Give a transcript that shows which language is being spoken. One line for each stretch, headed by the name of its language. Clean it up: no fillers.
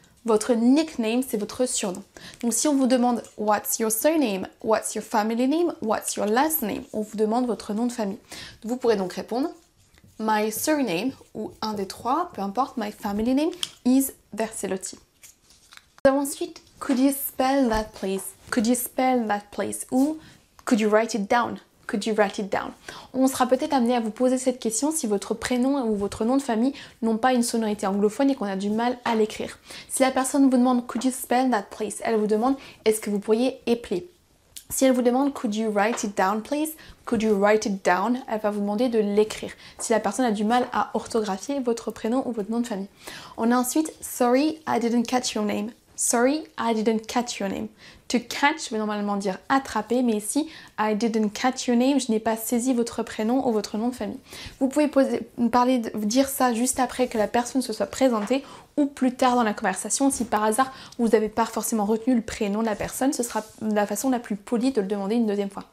French: Votre nickname, c'est votre surnom. Donc si on vous demande
English: what's your surname, what's your family name, what's your last name,
French: on vous demande votre nom de famille. Vous pourrez donc répondre my surname ou un des trois, peu importe,
English: my family name is Verselotti.
French: Nous avons ensuite
English: could you spell that please? Could you spell that please? Ou could you write it down? Could you write it down?
French: On sera peut-être amené à vous poser cette question si votre prénom ou votre nom de famille n'ont pas une sonorité anglophone et qu'on a du mal à l'écrire. Si la personne vous demande
English: could you spell that please,
French: elle vous demande est-ce que vous pourriez épeler. Si elle vous demande
English: could you write it down please, could you write it down,
French: elle va vous demander de l'écrire. Si la personne a du mal à orthographier votre prénom ou votre nom de famille. On a ensuite
English: sorry I didn't catch your name. Sorry, I didn't catch your name.
French: To catch veut normalement dire attraper, mais ici,
English: I didn't catch your name,
French: je n'ai pas saisi votre prénom ou votre nom de famille. Vous pouvez dire ça juste après que la personne se soit présentée ou plus tard dans la conversation. Si par hasard, vous n'avez pas forcément retenu le prénom de la personne, ce sera la façon la plus polie de le demander une deuxième fois.